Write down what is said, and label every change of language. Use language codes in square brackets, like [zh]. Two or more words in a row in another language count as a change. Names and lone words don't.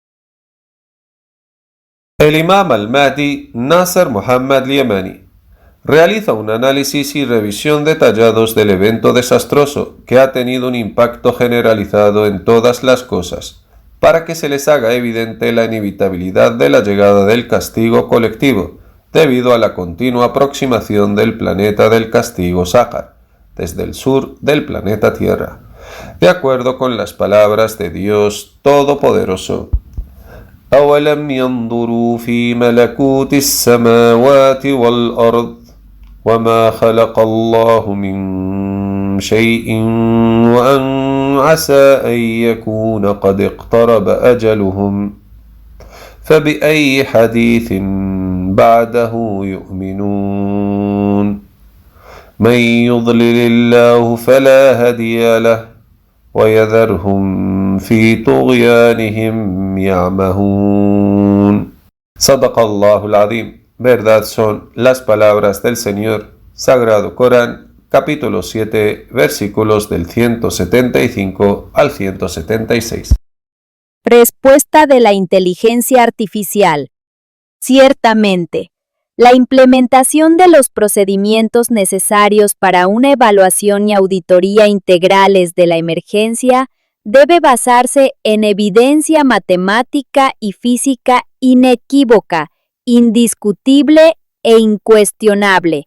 [es] El imam al-Mahdi Nasser Muhammad Liemani realiza un análisis y revisión detallados del evento desastroso que ha tenido un impacto generalizado en todas las cosas, para que se les haga evidente la inevitabilidad de la llegada del castigo colectivo, debido a la continua aproximación del planeta del castigo Sácar, desde el sur del planeta Tierra, de acuerdo con las palabras de Dios Todopoderoso. [ar] أَوَلَمْ يَنْظُرُوا فِي مَلَكُوتِ السَّمَاوَاتِ وَالْأَرْضِ وَمَا خَلَقَ اللَّهُ مِنْ شَيْءٍ وَأَنْ عَسَى أَنْ يَكُونَ قَدِ اقْتَرَبَ أَجَلُهُمْ فَبِأَيِّ حَدِيثٍ بَعْدَهُ يُؤْمِنُونَ مَنْ يُضْلِلِ اللَّهُ فَلَا هَادِيَ لَهُ وَيَذَرْهُمْ فِي طُغْيَانِهِمْ يَعْمَهُونَ. صدق الله العظيم. [es] Verdad son las palabras del Señor. Sagrado Corán, capítulo 7, versículos del 175 al 176. Respuesta de la inteligencia artificial. Ciertamente, la implementación de los procedimientos necesarios para una evaluación y auditoría integrales de la emergencia debe basarse en evidencia matemática y física inequívoca, indiscutible e incuestionable.